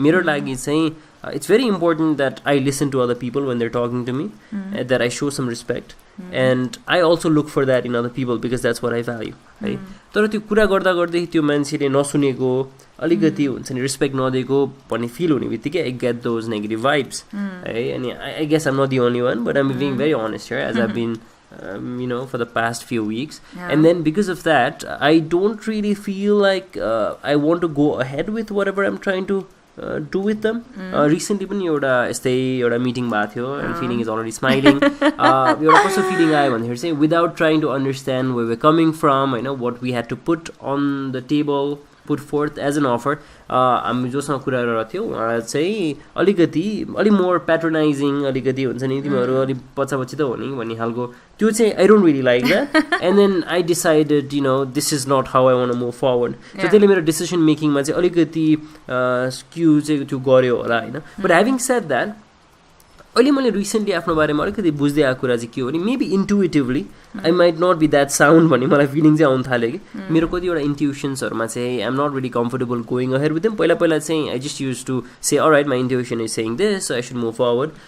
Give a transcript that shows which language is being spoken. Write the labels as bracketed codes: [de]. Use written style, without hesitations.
[ne] मेरो लागि चाहिँ [en] It's very important that I listen to other people when they're talking to me, that I show some respect and I also look for that in other people because that's what I value है. [ne] तर त्यो कुरा गर्दा गर्दै त्यो मान्छेले नसुनेको अलिकति हुन्छ नि रेस्पेक्ट नदिएको भन्ने फिल हुने बित्तिकै [en] I get those negative vibes [ne] है. [en] अनि I guess I'm not the only one but I'm being very honest here as I been for the past few weeks. And then because of that, I don't really feel like I want to go ahead with whatever I'm trying to do with them. Recently [ne] पनि एउटा meeting भएको थियो [en] and feeling is already smiling. [ne] एउटा कस्तो feeling आयो भन्दाखेरि चाहिँ [en] without trying to understand where we're coming from, what we had to put on the table, put forth as an offer. [ne] हामी जोसँग कुरा गरेर थियौँ उहाँलाई चाहिँ अलिक मोर प्याट्रोनाइजिङ अलिकति हुन्छ नि तिमीहरू अलिक पछापछि त हो नि भन्ने खालको त्यो चाहिँ [en] I don't really like that. And then I decided this is not how I want move forward. [ne] So त्यसले मेरो डिसिसन मेकिङमा चाहिँ अलिकति स्क्यु चाहिँ त्यो गर्यो होला होइन. [en] but having said that [ne] अहिले मैले रिसेन्टली आफ्नो बारेमा अलिकति बुझ्दै आएको कुरा चाहिँ के हो भने maybe इन्टुइटिभली [en] I might not be that sound [ne] भन्ने मलाई फिलिङ चाहिँ आउनु थाल्यो कि मेरो कतिवटा इन्ट्युसन्सहरूमा चाहिँ [en] I am not really comfortable going ahead with them. [ne] पहिला चाहिँ [en] I just use to say alright my intuition is saying this so I should move forward.